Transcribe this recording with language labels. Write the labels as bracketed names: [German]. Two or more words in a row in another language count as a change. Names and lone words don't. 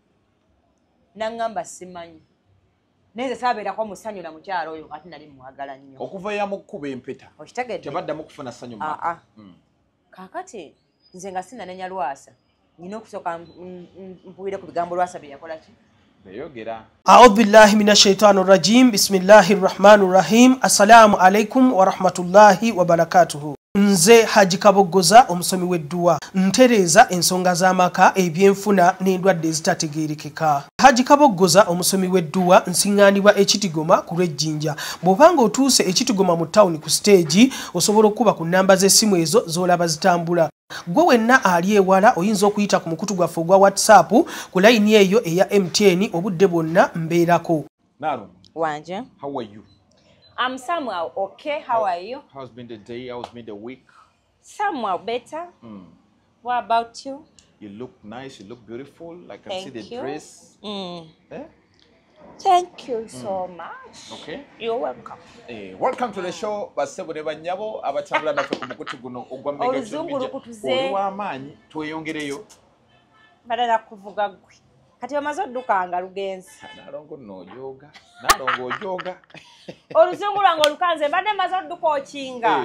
[Ganda] N'angamba simanyi. Neze sabeerako musanyu na mukyala oyo ate nali mwagala nnyo. Okuva yamukuba empeta. Okitegedde? Tebaddamu kufuna ssanyu maka. Kaakati nze nga sinanenya Lwasa nina okusooka mpuwire ku bigambo Lwasa bye yakola ki? Beyogera. [Arabic] أعوذ بالله من الشيطان الرجيم بسم الله الرحمن الرحيم. السلام عليكم ورحمة الله وبركاته. [Ganda] Nze Haji Kaboggoza omusomi w'edduwa ntereeza ensonga z'amaka ebyenfuna n'endwadde ezitategeerekeka. Haji Kaboggoza omusomi w'edduwa nsiŋŋaanibwa ekitigoma ku lw'ejjinja. Bw'obanga otuuse ekitigoma mu ttawuni ku siteegi osobola okuba ku nnamba z'essimu ezo z'olaba zitambula. Gwe wenna ali ewala oyinza okuyita ku mukutu gwaffe ogwa WhatsApp ku layini eyo eya MTN obudde bwonna mbeerako. Nalo. Wanje. [English] How are you? I'm somewhere okay. How are you? How's been the day? How's been the week? Somewhere better. What about you? You look nice. You look beautiful. I can see the dress. Eh? Thank you so much. Okay. You're welcome. Welcome to the show. [Ganda] Basebo ne banyabo abatambula naffe ku mukutu guno ogwa Mega Oluzungu lukutuze. Oli w'amaanyi tweyongereyo. Badala kuvuga gwe. Kati bamaze oddukanga lugenzi. Nalongo n'ojoga. Nalongo ojoga. Oluzungu lwange olukanze mbadde maze odduka okinga.